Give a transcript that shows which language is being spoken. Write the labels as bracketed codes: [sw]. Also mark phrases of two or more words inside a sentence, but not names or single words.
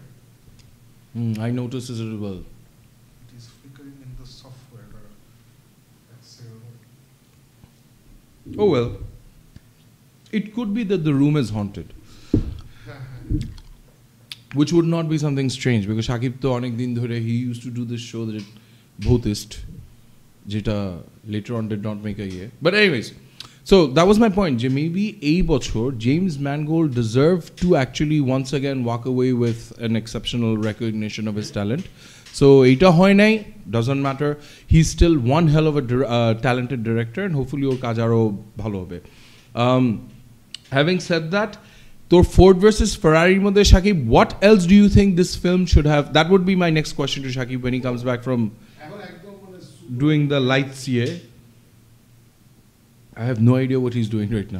[en] I noticed it as well. It is flickering in the software. Oh well. It could be that the room is haunted. Which would not be something strange because Shakib [bn] তো অনেক দিন ধরে [en] he used to do this show that Bhutist jeta later on did not make a year but anyways so that was my point je maybe [bn] এই বছর [en] James Mangold deserved to actually once again walk away with an exceptional recognition of his talent so [bn] এটা হয় নাই [en] doesn't matter he's still one hell of a talented director and hopefully [bn] ওর কাজ আরো ভালো হবে [en] having said that So Ford versus Ferrari modhe Shakib, what else do you think this film should have? That would be my next question to Shakib when he comes back from doing the lights here. I have no idea what he's doing right now.